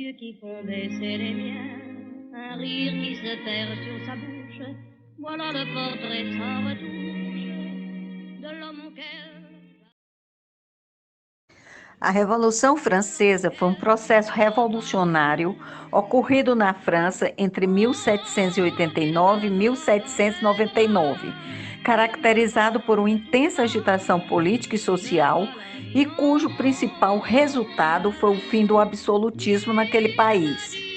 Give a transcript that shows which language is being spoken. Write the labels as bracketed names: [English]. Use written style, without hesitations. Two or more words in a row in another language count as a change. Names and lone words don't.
[Portuguese] qui font baisser les miens, un rire qui se perd sur sa bouche, voilà le portrait sans retouche de l'homme auquel... [French] A Revolução Francesa foi um processo revolucionário ocorrido na França entre 1789 e 1799, caracterizado por uma intensa agitação política e social e cujo principal resultado foi o fim do absolutismo naquele país.